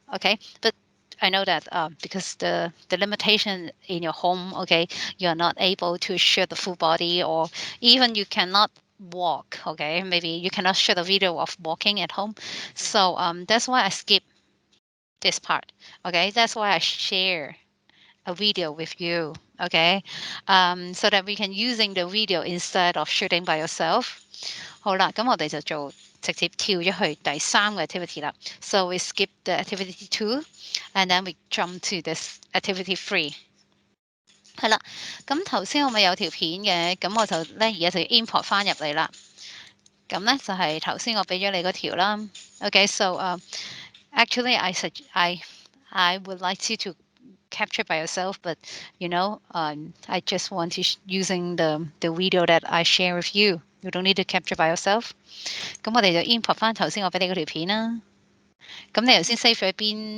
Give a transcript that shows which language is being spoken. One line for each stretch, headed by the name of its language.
English: Okay, but I know that because the limitation in your home, okay, you're not able to shoot the full body, or even you cannot walk. Okay, maybe you cannot shoot a video of walking at home. So that's why I skip this part. Okay, that's why I share a video with you. Okay, so that we can using the video instead of shooting by yourself.
Cantonese: 好啦，咁我哋就直接跳咗去第三個 activity 啦。
English: So we skip the activity 2 and then we jump to this activity 3。
Cantonese: 係啦，咁頭先我咪有條片嘅，咁我就咧而家就要 import 翻入嚟啦。咁咧就係頭先我俾咗你嗰條啦。
English: Okay, so actually I would like you to capture by yourself, but I just want to using the video that I share with you. You don't need to capture by yourself.
Cantonese: 咁我哋就 import 翻頭先我俾你嗰條片啦。咁你頭先 save 咗喺邊？